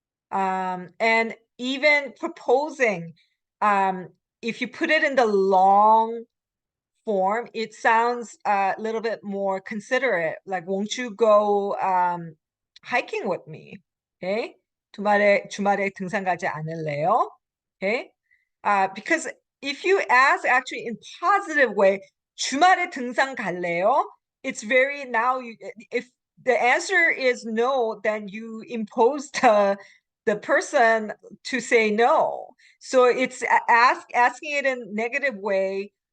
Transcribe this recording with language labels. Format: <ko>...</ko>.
<en>And even proposing, if you put it in the long form, it sounds a little bit more considerate. Like, won't you go hiking with me? Okay.</en> <ko>주말에 등산 가지 않을래요?</ko> <en>Okay. Because if you ask actually in positive way,</en> <ko>주말에 등산 갈래요?</ko> <en>It's very now if the answer is no, then you impose the person to say no. So it's asking it in negative way.</en>